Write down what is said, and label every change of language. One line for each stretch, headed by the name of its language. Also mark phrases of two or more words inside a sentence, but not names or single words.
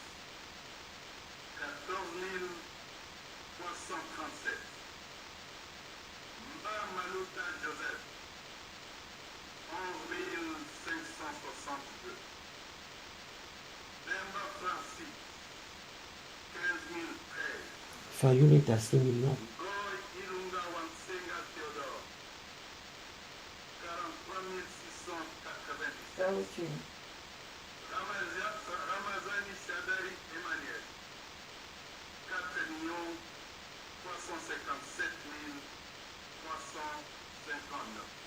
French: 14 337. Mba Malouta Joseph. 11 562. Bemba Francis. 15 013. Fayoul est à 6 millions. Goy Ilunga Wansenga Théodore. 43 697. Ramazani Chadari Emmanuel. 4 357 359.